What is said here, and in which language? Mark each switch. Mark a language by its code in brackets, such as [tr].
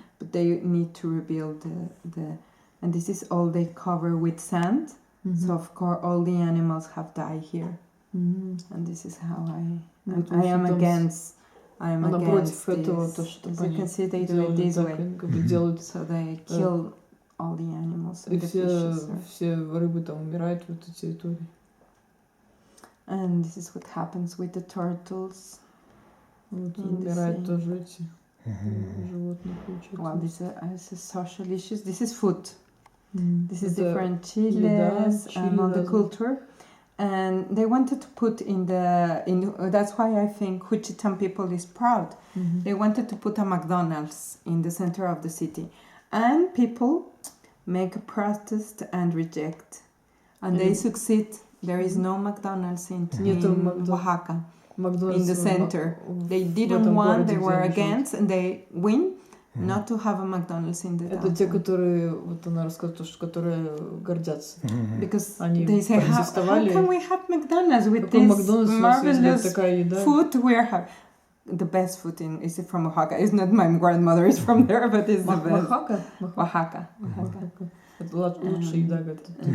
[en] But they need to rebuild and this is all they cover with sand. So of course all the animals have died here, and this is how I am against this. As you can see, they do it this way. So they kill all the animals and the fishes. [ru] Все рыбы там умирают в этой территории. [en] And this is what happens with the turtles. [ru] Вот умирают тоже эти животные. [en] Well, this is social issues. This is food. This is different chiles and all the culture, and they wanted to put in that's why I think Juchitan people is proud. They wanted to put a McDonald's in the center of the city, and people make a protest and reject, and they succeed. There is no McDonald's in Oaxaca, in the center. They didn't want, they were against, and they win. Not to have a McDonald's in the downtown. [ru] Это те, которые, вот она рассказала, что которые гордятся. [en] Because they say, how can we have McDonald's with this marvelous food we are having? The best food is from Oaxaca. It's not my grandmother is from there, but it's the best. Oaxaca. [ru] Это лучшая еда, говорит.